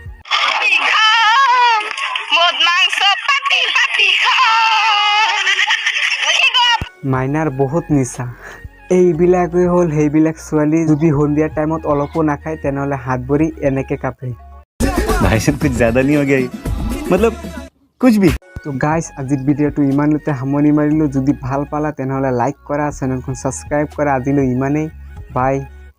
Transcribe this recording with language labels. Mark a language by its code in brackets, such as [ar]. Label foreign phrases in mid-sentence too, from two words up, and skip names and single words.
[as] মাইনাৰ বহুত নিচা। এইবিলাকেই হ'ল সেইবিলাক ছোৱালী, যদি সন্ধিয়া টাইমত অলপো নাখায় তেনেহ'লে হাত ভৰি এনেকে কাঁপে। [hi] भाई साहब कुछ ज़्यादा नहीं हो गया ये? मतलब कुछ भी। [as] তো গাইজ আজিৰ ভিডিঅ'টো ইমানতে সামৰণি মাৰিলোঁ। যদি ভাল পালা তেনেহ'লে লাইক কৰা, চেনেলখন ছাবস্ক্ৰাইব কৰা। আজিলৈ ইমানেই, বাই।